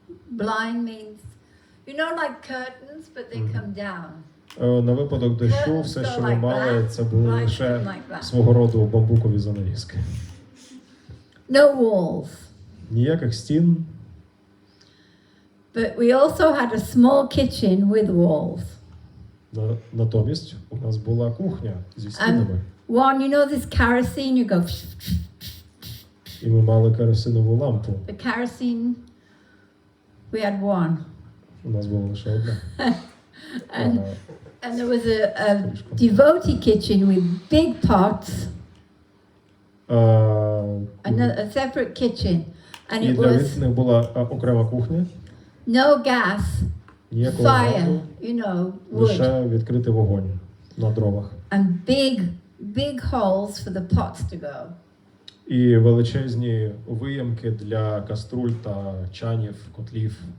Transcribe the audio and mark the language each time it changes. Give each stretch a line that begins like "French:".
English: Blind means, you know, like curtains, but they come down.
Ukrainian: На випадок дощу все, що ми мали, це були лише свого роду бамбукові занавіски.
English: No walls.
Ukrainian: Ніяких стін.
English: But we also had a small kitchen with walls.
Ukrainian: Натомість у нас була кухня зі стінами.
English: One, you know this kerosene, you go...
Ukrainian: І ми мали керосинову лампу.
English: The kerosene, we had one.
Ukrainian: У нас була лише одна.
English: And there was a devotee kitchen with big pots, a separate kitchen, and
Ukrainian: І
English: it
Ukrainian: для
English: was
Ukrainian: відданих була окрема кухня,
English: no gas,
Ukrainian: ніякого
English: fire,
Ukrainian: газу,
English: you know, wood,
Ukrainian: лише відкритий вогонь на дровах.
English: and big holes for the pots to go.
Ukrainian: І величезні виємки для каструль та чанів, котлів.